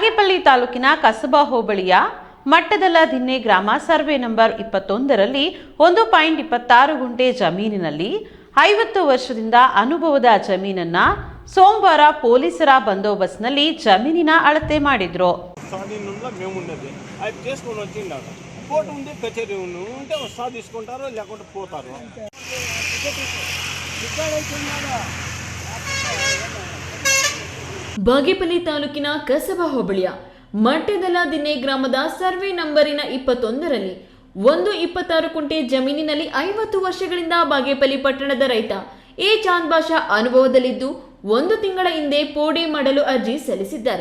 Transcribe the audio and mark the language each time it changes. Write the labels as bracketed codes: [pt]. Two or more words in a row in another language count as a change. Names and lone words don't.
[kn] ಬಾಗೇಪಲ್ಲಿ ತಾಲೂಕಿನ ಕಸಬಾ ಹೋಬಳಿಯ ಮಟ್ಟದಲ್ಲದಿನ್ನೆ ಗ್ರಾಮ ಸರ್ವೆ ನಂಬರ್ 21ರಲ್ಲಿ 1.26 ಗುಂಟೆ ಜಮೀನಿನಲ್ಲಿ 50 ವರ್ಷದಿಂದ ಅನುಭವದ ಜಮೀನನ್ನ ಸೋಮವಾರ ಪೋಲೀಸುಲ ಬಂದೋಬಸ್ತುನಲ್ಲಿ ಜಮೀನಿನ ಅಳತೆ ಮಾಡಿದ್ರು. [te] మేమున్నది అది చేసుకొని వచ్చిండాక కోర్టు ఉంది, కచేరీ ఉంటే సాధించుకుంటారు, లేకుంటే పోతారు. [kn] ಬಾಗೇಪಲ್ಲಿ ತಾಲೂಕಿನ ಕಸಬಾ ಹೋಬಳಿಯ ಮಟ್ಟದಲ್ಲದಿನ್ನೆ ಗ್ರಾಮದ ಸರ್ವೆ ನಂಬರಿನ 21ರಲ್ಲಿ 1.26 ಗುಂಟೆ ಜಮೀನಿನಲ್ಲಿ 50 ವರ್ಷಗಳಿಂದ ಬಾಗೇಪಲ್ಲಿ ಪಟ್ಟಣದ ರೈತ ಎ ಚಾಂದ್ ಬಾಷಾ ಅನುಭವದಲ್ಲಿದ್ದು 1 ತಿಂಗಳ ಹಿಂದೆ ಪೋಡಿ ಮಾಡಲು ಅರ್ಜಿ ಸಲ್ಲಿಸಿದ್ದಾರೆ.